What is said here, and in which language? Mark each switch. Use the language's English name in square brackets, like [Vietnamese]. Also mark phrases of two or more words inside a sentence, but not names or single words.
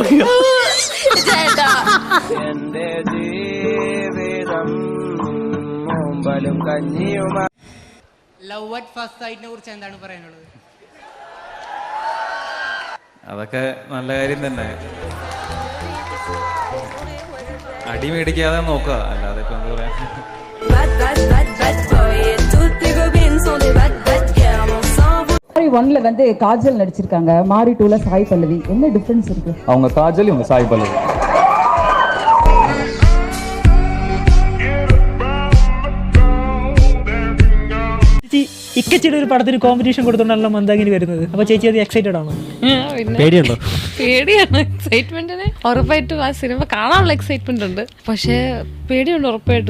[English] love at first [Malayalam] സൈറ്റിനെ കുറിച്ച് എന്താണ് പറയാനുള്ളത്? അതൊക്കെ നല്ല കാര്യം തന്നെ. അടി മേടിക്കാതെ നോക്കുക, അല്ലാതെ ഇപ്പൊ എന്താ പറയാ. [Tamil] ஒன்ல வந்து காஜல் நடிச்சிருக்காங்க, மாரி 2ல சாய் பல்லவி. என்ன டிஃபரன்ஸ் இருக்கு? அவங்க காஜல், இவங்க சாய் பல்லவி. [Malayalam] ഇക്കച്ചിയുടെ ഒരു പടത്തിന് കോമ്പറ്റീഷൻ കൊടുത്തോണ്ടാണല്ലോ മന്ദാകിനി വരുന്നത്. അപ്പൊ ചേച്ചി അത് എക്സൈറ്റഡ് ആണോ? പേടിയുണ്ടോ? പേടിയാണ്. എക്സൈറ്റ്മെന്റിന് ഉറപ്പായിട്ടും ആ സിനിമ കാണാനുള്ള എക്സൈറ്റ്മെന്റ് ഉണ്ട്, പക്ഷെ പേടിയുണ്ട് ഉറപ്പായിട്ടും.